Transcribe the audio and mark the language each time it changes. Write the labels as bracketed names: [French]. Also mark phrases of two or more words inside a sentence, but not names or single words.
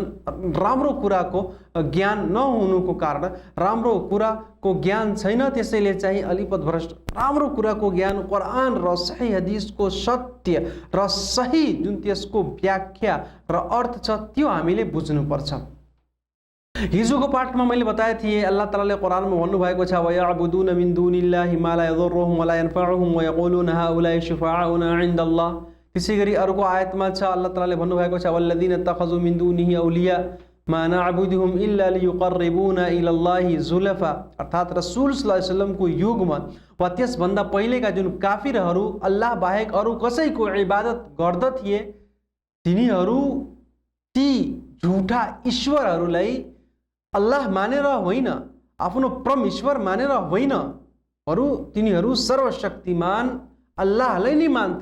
[Nepali] राम्रो कुराको ज्ञान नहुनुको कारण, राम्रो कुराको ज्ञान छैन, त्यसैले चाहिँ अलि पथभ्रष्ट। राम्रो कुराको ज्ञान कुरान र सही हदिसको सत्य र सही जुन त्यसको व्याख्या र अर्थ छ त्यो हामीले बुझ्नुपर्छ। हिजोको पाठमा मैले बताएको थिएँ, अल्लाह तालाले कुरानमा भन्नुभएको छ [Arabic] ويعبدون من دون الله ما لا يضرهم ولا ينفعهم ويقولون هؤلاء شفعاؤنا عند الله. [Nepali] त्यसैगरी अर्को आयतमा छ अल्लाह तालाले भन्नुभएको छ [Arabic] والذين اتخذوا من دونه أولياء ما نعبدهم إلا ليقربونا إلى الله زلفى, [Nepali] अर्थात् रसूल [Arabic] صلى الله عليه وسلم [Nepali] को युगमा वा त्यसभन्दा पहिलेका जुन काफिरहरू अल्लाह बाहेक अरू कसैको इबादत गर्दथिए, तिनीहरू ती झुठा ईश्वरहरूलाई अल्लाह मानेर होइन, आफ्नो परम ईश्वर मानेर होइन, तिनीहरू सर्वशक्तिमान अल्लाहलाई नै मान्थे।